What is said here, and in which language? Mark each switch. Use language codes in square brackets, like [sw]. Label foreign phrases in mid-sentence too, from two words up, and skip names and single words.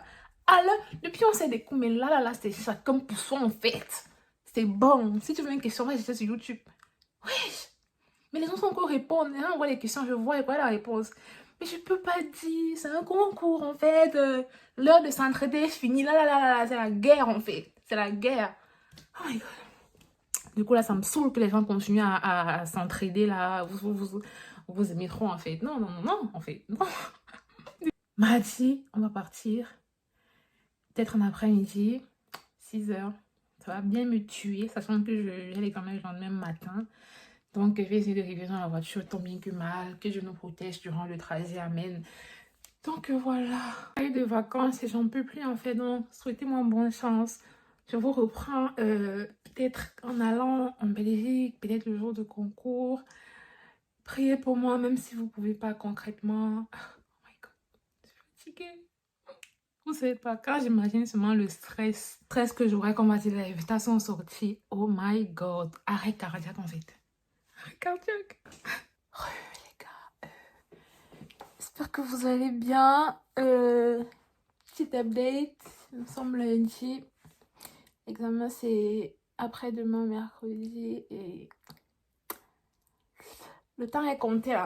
[fr] Alors, depuis on sait des coups, mais là, c'est chacun pour soi en fait. C'est bon. Si tu veux une question, va chercher sur YouTube. Wesh. Mais les gens sont encore répondre. Les gens envoient les questions, je vois et quoi la réponse. Mais je peux pas dire. C'est un concours en fait. L'heure de s'entraider est finie. Là. C'est la guerre en fait. C'est la guerre. [en] Oh my God. [fr] Du coup, là, ça me saoule que les gens continuent à s'entraider là. Vous aimez trop en fait. Non, en fait. Non. Mardi, on va partir. Peut-être en après-midi, 6h. Ça va bien me tuer, sachant que j'ai l'examen le lendemain matin. Donc, je vais essayer de réviser dans la voiture tant bien que mal, que Dieu nous protège durant le trajet. Amen. Donc, voilà. J'ai de vacances et j'en peux plus en fait. Donc, souhaitez-moi bonne chance. Je vous reprends peut-être en allant en Belgique, peut-être le jour de concours. Priez pour moi, même si vous ne pouvez pas concrètement. [en] Oh my God, [fr] je suis fatiguée. Vous savez pas, quand j'imagine seulement le stress que j'aurais quand on va dire l'invitation sortie, [en] oh my God, [fr] arrêt cardiaque en fait. Arrêt cardiaque. Les gars, j'espère que vous allez bien. Petite update, nous sommes lundi. L'examen c'est après-demain, mercredi et le temps est compté là.